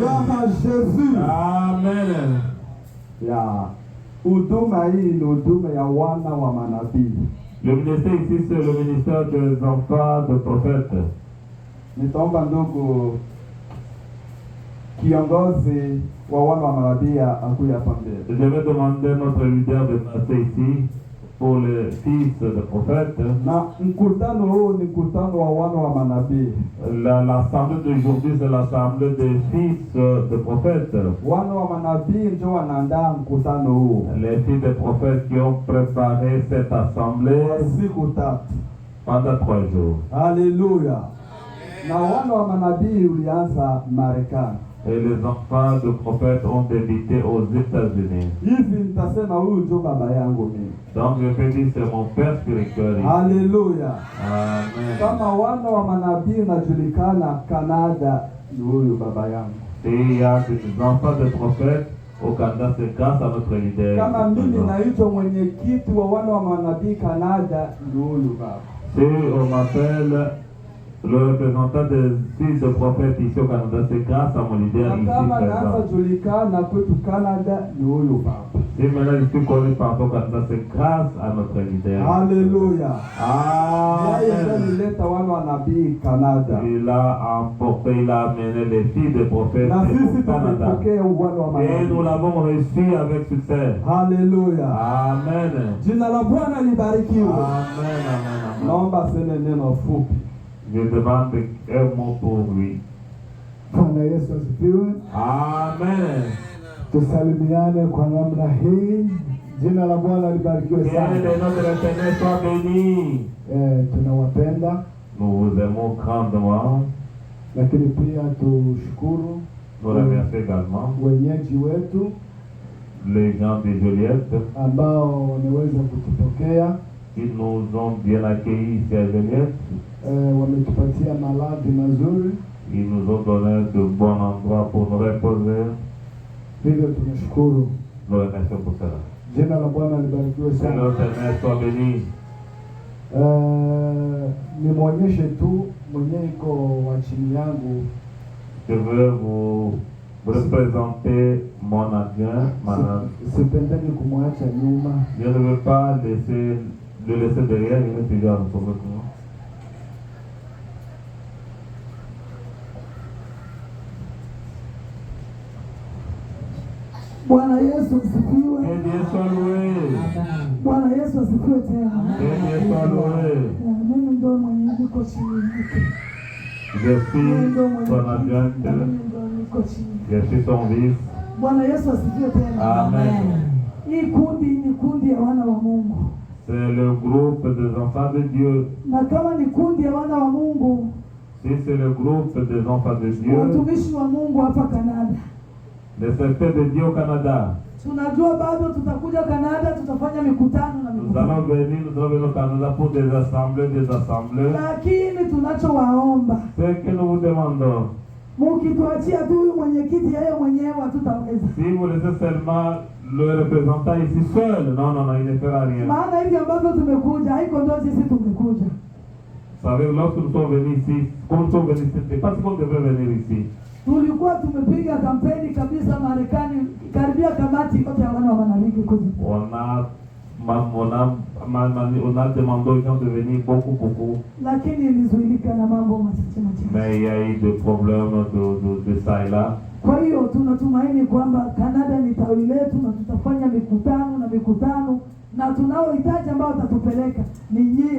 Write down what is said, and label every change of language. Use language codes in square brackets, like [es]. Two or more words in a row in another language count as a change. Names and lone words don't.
[fr] Gloire à Jésus. Amen. [sw] Ya huduma hii ni huduma ya wana wa manabii. [fr] Le ministère ici c'est le ministère des enfants de prophètes. [sw] Nitaomba ndugu kiongozi wa wana wa manabii akuja hapa mbele. [fr] Je vais demander notre leader de passer ici pour les fils de prophètes. [sw] Na mkutano huu ni mkutano wa wana wa manabii. [fr] L'assemblée d'aujourd'hui c'est l'assemblée des fils de prophètes. [sw] Wana wa manabii ndio wanaandaa mkutano huu. [fr] Les fils de prophètes qui ont préparé cette assemblée [sw] siku tatu [fr] pendant 3 jours. Alléluia. [sw] Na wana wa manabii ulianza Marekani. [fr] Et les enfants de prophètes ont débuté aux États-Unis. [sw] Hivi nitasema huyu ndio baba yangu mimi. [fr] Donc je peux dire c'est mon père spirituel. Alléluia. Amen. [sw] Kama wana wa manabii unajulikana Canada, ni huyu baba yangu. [fr] Il y a des enfants de prophètes au Canada, c'est grâce à notre leader. [sw] Kama mimi naitwa mwenyekiti wa wana wa manabii Canada, ni huyu baba. [fr] Si on m'appelle le représentant des fils de prophètes ici au Canada, c'est grâce à mon leader ici présent. Si maintenant je suis connu partout au Canada, c'est grâce à notre leader. Alléluia. Amen. Il a emporté, il a amené les filles de prophètes au Canada. Et nous l'avons reçu avec succès. Alléluia. Amen. Amen. Amen. Je demande un mot pour lui. [sw] Bwana Yesu asifiwe. Amen. Tusalimiane kwa namna hii. Jina la Bwana libarikiwe sana. [fr] Que le nom de l'Éternel soit béni. [sw] Tunawapenda. [fr] Nous vous aimons grandement. [sw] Lakini pia tushukuru [fr] Nous remercions également [sw] wenyeji wetu [fr] les gens de Joliette [sw] ambao wameweza kutupokea. [fr] qui nous ont bien accueillis ici à Joliette. [sw] Wametupatia malazi mazuri. [fr] Ils nous ont donné de bons endroits pour nous reposer. [sw] Hivyo tunashukuru. [fr] Nous remercions pour cela. [sw] Jina la Bwana libarikiwe [fr] Que [sw] sana. [fr] l'Éternel soit béni. [sw] Nimwonyeshe tu mwenye iko wa chini yangu. [fr] Je veux vous représenter mon adjoint. [sw] Sipendeni kumwacha nyuma. [fr] Je ne veux pas le laisser derrière, il est toujours avec nous. [sw] Bwana Yesu asifiwe. [fr] Que Dieu soit loué. [sw] Bwana Yesu asifiwe tena. [fr] Que Dieu soit loué. [sw] Mimi ndo mwenye niko chini yake. [fr] Je suis son adjointe. Je suis son vice. [sw] Bwana Yesu asifiwe tena. Amen. Hii kundi ni kundi ya wana wa Mungu. [fr] C'est le groupe des enfants de Dieu. [sw] Na kama ni kundi ya wana wa Mungu, [fr] Si c'est le groupe des enfants de Dieu, [sw] watumishi wa Mungu hapa Canada. [fr] les serviteurs de Dieu au Canada. [sw] Tunajua bado tutakuja Canada, tutafanya mikutano na [fr] Nous [sw] mikutano. [fr] allons venir au Canada pour des assemblées. [sw] Lakini tunachowaomba, [fr] Ce que nous vous demandons, [sw] mukituachia tu huyu mwenyekiti yeye mwenyewe hatutaweza. [fr] si vous laissez seulement le représentant ici seul. Non, non, non, il ne fera rien. [sw] Maana hivi ambavyo tumekuja haiko ndio sisi tumekuja. [fr] Vous savez, lorsque nous sommes venus ici, comme nous sommes venus ici, c'est parce qu'on devait venir ici. [sw] Tulikuwa tumepiga kampeni kabisa Marekani, karibia kamati yote ya wana wa manabii kuja. [fr] On a demandé aux gens de venir beaucoup. [sw] Lakini ilizuilika na mambo machache. [fr] Mais il y a eu des problèmes de ça et là. [sw] Kwa hiyo tunatumaini kwamba Canada ni tawi letu na tutafanya mikutano na tunaohitaji ambao watatupeleka ni nyie.